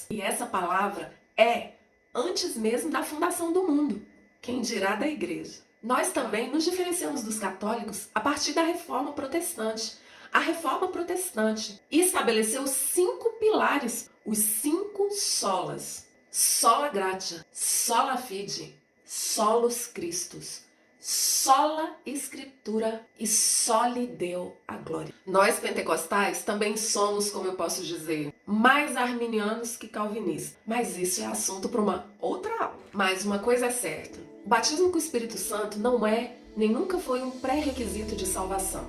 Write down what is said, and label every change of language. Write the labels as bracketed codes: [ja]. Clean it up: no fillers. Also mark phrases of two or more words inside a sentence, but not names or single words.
[pt] E essa palavra é antes mesmo da fundação do mundo, quem dirá da igreja. Nós também nos diferenciamos dos católicos a partir da Reforma Protestante. A Reforma Protestante estabeleceu 5 pilares, os 5 solas. [la] Sola gratia, sola fide, solus Christus, sola escritura e soli deu a glória. [pt] Nós pentecostais também somos, como eu posso dizer, mais arminianos que calvinistas. Mas isso é assunto para uma outra aula. Mas uma coisa é certa, o batismo com o Espírito Santo não é nem nunca foi um pré-requisito de salvação.